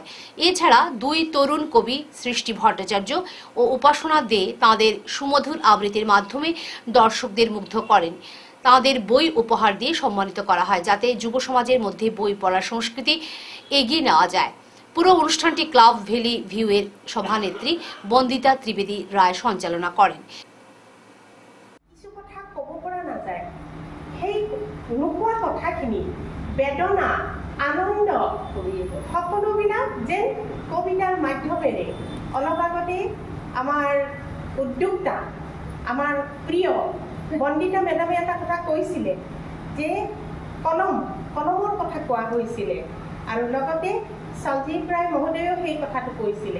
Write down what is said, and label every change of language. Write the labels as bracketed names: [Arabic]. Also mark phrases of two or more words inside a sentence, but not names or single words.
[Bangla] এছাড়া 2 তরুণ কবি সৃষ্টি ভট্টাচার্য ও উপাসনা দে তাঁদের সুমধুর আবৃত্তির মাধ্যমে দর্শকদের মুগ্ধ করেন। তাঁদের বই উপহার দিয়ে সম্মানিত করা হয়, যাতে যুব সমাজের মধ্যে বই পড়ার সংস্কৃতি এগিয়ে নেওয়া যায়। পুরো অনুষ্ঠানটি ক্লাব ভ্যালি ভিউ এর সভানেত্রী বন্দিতা ত্রিবেদী রায় সঞ্চালনা করেন। [Assamese] বেদনা, আনন্দ সকলোবিলাক যেন কবিতাৰ মাধ্যমেৰে। অলপ আগতে আমাৰ উদ্যোক্তা, আমাৰ প্ৰিয় বন্দিতা মেডামে এটা কথা কৈছিলে যে কলমৰ কথা কোৱা হৈছিলে, আৰু লগতে সঞ্জীৱ ৰায় মহোদয়েও সেই কথাটো কৈছিলে।